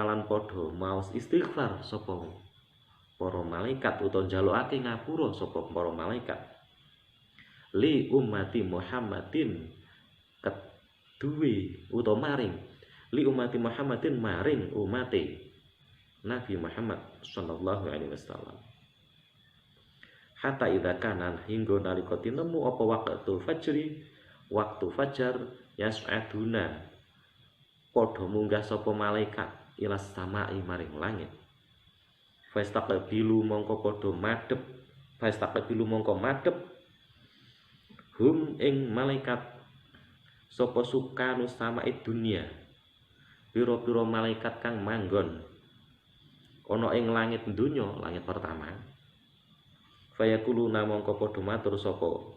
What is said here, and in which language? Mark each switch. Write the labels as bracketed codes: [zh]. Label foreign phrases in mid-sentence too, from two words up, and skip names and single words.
[jv] lan padha maos istighfar sapa para malaikat utawa njalukake ngapura sapa para malaikat [ar] li ummati Muhammadin [jv] keduwe utawa maring [ar] li ummati Muhammadin [jv] maring umate Nabi Muhammad [ar] sallallahu alaihi wasallam hatta idza kana [jv] hingga nalika tinemu apa waktu fajar yas'aduna padha munggah sapa malaikat [ar] ila samai [jv] maring langit fastaqbilu mongko padha madhep hum ing malaikat sapa [ar] sukanu sama'id dunya [jv] pira-pira malaikat kang manggon ana ing langit donya langit pertama fayakuluna mongko padha matur sapa